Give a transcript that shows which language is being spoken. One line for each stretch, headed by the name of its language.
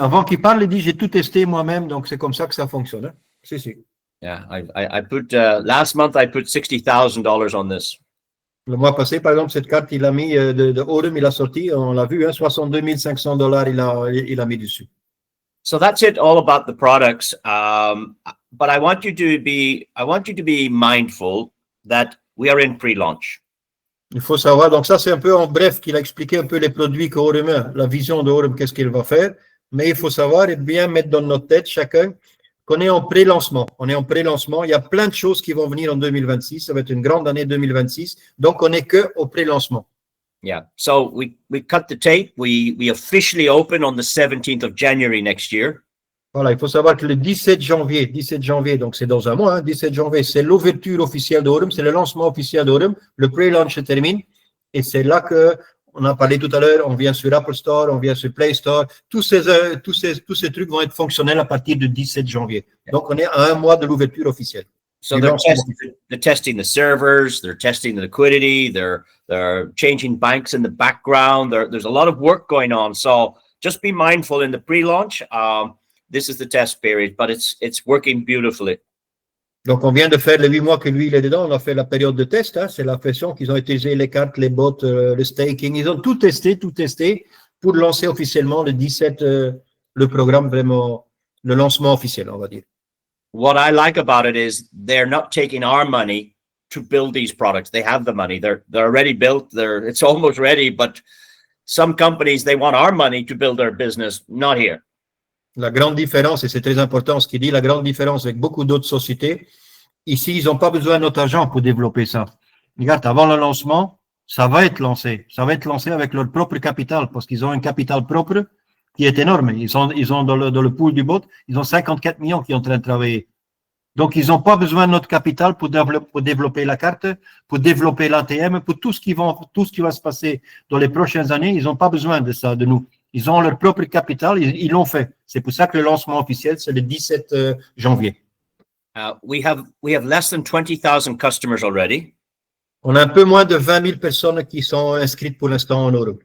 French: Avant qu'il parle, il dit j'ai tout testé moi-même, donc c'est comme ça que ça fonctionne. Hein. Si.
English: Yeah, I put last month I put $60,000 on this.
French: Le mois passé, par exemple, cette carte, il a mis de Aurum, il a sorti, on l'a vu, hein, $62 500, il a mis dessus.
English: So that's it all about the products. But I want you to be mindful that we are in pre-launch.
French: Il faut savoir, donc ça c'est un peu en bref qu'il a expliqué un peu les produits qu'Aurum a, la vision d'Aurum, qu'est-ce qu'il va faire, mais il faut savoir et bien mettre dans notre tête chacun qu'on est en pré-lancement. On est en pré-lancement, il y a plein de choses qui vont venir en 2026, ça va être une grande année 2026, donc on n'est que au pré-lancement.
English: Yeah. So we cut the tape. We officially open on the 17th of January next year.
French: Voilà, il faut savoir que le 17 janvier, donc c'est dans un mois, hein, 17 janvier, c'est l'ouverture officielle d'Aurum, c'est le lancement officiel d'Aurum, le pre-launch se termine, et c'est là que, on a parlé tout à l'heure, on vient sur Apple Store, on vient sur Play Store, tous ces trucs vont être fonctionnels à partir du 17 janvier. Donc on est à un mois de l'ouverture officielle.
English: So they're testing the servers, they're testing the liquidity, they're changing banks in the background. There's a lot of work going on. So just be mindful in the pre-launch. This is the test period, but it's working beautifully.
French: Donc, on vient de faire les 8 mois que lui, il est dedans. On a fait la période de test. Hein, c'est la façon qu'ils ont utilisé les cartes, les bots, le staking. Ils ont tout testé pour lancer officiellement le 17, le programme vraiment, le lancement officiel, on va dire.
English: What I like about it is they're not taking our money to build these products. They have the money. They're already built. It's almost ready. But some companies, they want our money to build their business. Not here.
French: La grande différence, et c'est très important ce qu'il dit, la grande différence avec beaucoup d'autres sociétés, ici, ils n'ont pas besoin de notre argent pour développer ça. Regarde, avant le lancement, ça va être lancé. Ça va être lancé avec leur propre capital, parce qu'ils ont un capital propre qui est énorme. Ils ont dans le pool du bot, ils ont 54 millions qui sont en train de travailler. Donc, ils n'ont pas besoin de notre capital pour développer la carte, pour développer l'ATM, pour tout ce qui va se passer dans les prochaines années. Ils n'ont pas besoin de ça, de nous. Ils ont leur propre capital, ils l'ont fait. C'est pour ça que le lancement officiel, c'est le 17 janvier.
English: We have less than 20,000 customers already.
French: On a un peu moins de 20 000 personnes qui sont inscrites pour l'instant en Europe.